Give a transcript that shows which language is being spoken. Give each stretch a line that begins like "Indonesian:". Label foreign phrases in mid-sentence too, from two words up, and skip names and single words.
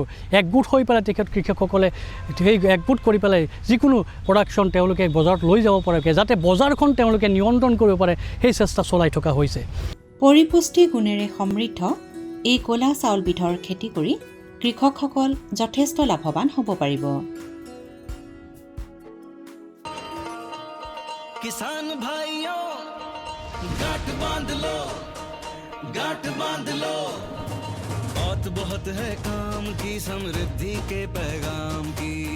Assamese: একগোট হৈ পেলাই কৃষকসকলে সেই একগোট কৰি পেলাই যিকোনো প্ৰডাকশ্যন তেওঁলোকে বজাৰত লৈ যাব পৰাকৈ, যাতে বজাৰখন তেওঁলোকে নিয়ন্ত্ৰণ কৰিব পাৰে, সেই চেষ্টা চলাই থকা হৈছে। পৰিপুষ্টি গুণেৰে সমৃদ্ধ এই ক'লা চাউলবিধৰ খেতি কৰি কৃষকসকল যথেষ্ট লাভৱান হ'ব পাৰিব।
Hindi: किसान भाइयों गांठ बांध लो बहुत है काम की, समृद्धि के पैगाम की।